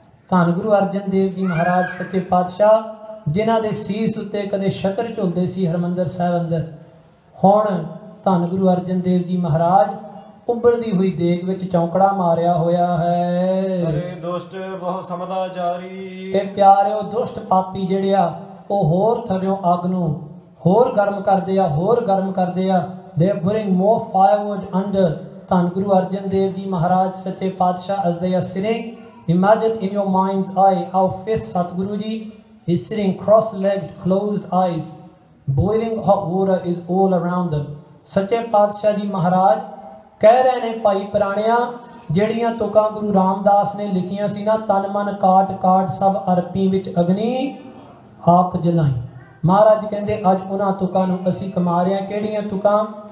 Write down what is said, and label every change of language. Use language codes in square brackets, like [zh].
[pa] ਧੰਨ ਗੁਰੂ ਅਰਜਨ ਦੇਵ ਜੀ ਮਹਾਰਾਜ ਸੱਚੇ ਪਾਤਸ਼ਾਹ, ਜਿਨ੍ਹਾਂ ਦੇ ਸੀਸ ਉੱਤੇ ਕਦੇ ਛਤਰ ਝੁਲਦੇ ਸੀ ਹਰਿਮੰਦਰ ਸਾਹਿਬ ਅੰਦਰ, ਹੁਣ ਧੰਨ ਗੁਰੂ ਅਰਜਨ ਦੇਵ ਜੀ ਮਹਾਰਾਜ ਉੱਭਰਦੀ ਹੋਈ ਦੇਗ ਵਿੱਚ ਚੌਂਕੜਾ ਮਾਰਿਆ ਹੋਇਆ ਹੈ। ਅਰੇ ਦੁਸ਼ਟ ਬਹੁ ਸਮਦਾ ਜਾਰੀ, ਤੇ ਪਿਆਰਿਓ ਦੁਸ਼ਟ ਪਾਪੀ ਜਿਹੜੇ ਆ ਉਹ ਹੋਰ ਥੱਲਿਓਂ ਅੱਗ ਨੂੰ ਹੋਰ ਗਰਮ ਕਰਦੇ ਆ, ਹੋਰ ਗਰਮ ਕਰਦੇ ਆ। [en] they are putting more firewood under ਧੰਨ ਗੁਰੂ ਅਰਜਨ ਦੇਵ ਜੀ ਮਹਾਰਾਜ ਸੱਚੇ ਪਾਤਸ਼ਾਹ as they are sitting, imagine in your mind's eye how fifth Satguru ji is sitting cross-legged, closed eyes, boiling hot water is all around them। [pa] ਸੱਚੇ ਪਾਤਸ਼ਾਹ ਜੀ ਮਹਾਰਾਜ ਕਹਿ ਰਹੇ ਨੇ, ਭਾਈ ਪ੍ਰਾਣਿਆ, ਜਿਹੜੀਆਂ ਤੁਕਾਂ ਗੁਰੂ ਰਾਮਦਾਸ ਨੇ ਲਿਖੀਆਂ ਸੀ ਨਾ, ਤਨ ਮਨ ਕਾਟ ਕਾਟ ਸਭ ਅਰਪੀ ਵਿੱਚ ਅਗਨੀ ਆਪ ਜਲਾਈ। ਮਹਾਰਾਜ ਕਹਿੰਦੇ ਅੱਜ ਉਹਨਾਂ ਤੁਕਾਂ ਨੂੰ ਅਸੀਂ ਕਮਾ ਰਹੇ ਹਾਂ। ਕਿਹੜੀਆਂ ਤੁਕਾਂ?